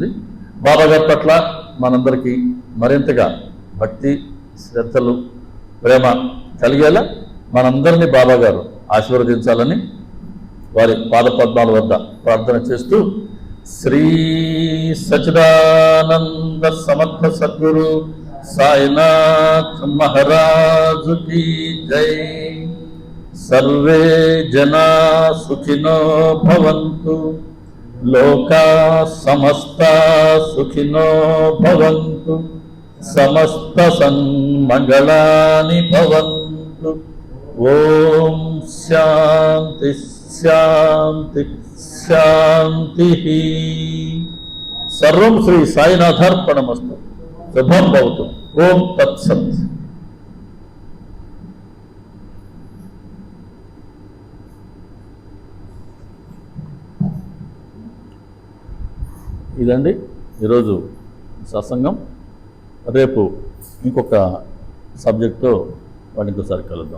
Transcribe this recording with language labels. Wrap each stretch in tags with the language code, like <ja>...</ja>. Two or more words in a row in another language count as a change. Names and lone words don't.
<te>బాబా గారి పట్ల మనందరికీ మరింతగా భక్తి శ్రద్ధలు ప్రేమ కలిగేలా మనందరినీ బాబా గారు ఆశీర్వదించాలని వారి పాదపద్మాల వద్ద ప్రార్థన చేస్తూ శ్రీ సచిదానంద సమర్థ సద్గురు సాయినాథ్ మహారాజు</te> <hi>की जय।</hi> <sa>सर्वे जना सुखिनो भवन्तु, लोका समस्ता सुखिनो भवन्तु, समस्त सन्मंगलानि भवन्तु। ओम शांति शांति शांति। सर्वं श्री साईनाथार्पणमस्तु। शुभं भवतु। ओम तत्सत्।</sa> <te>ఇదండి ఈరోజు సత్సంగం. రేపు ఇంకొక సబ్జెక్టుతో వాడిని ఇంకోసారి కలుద్దాం.</te>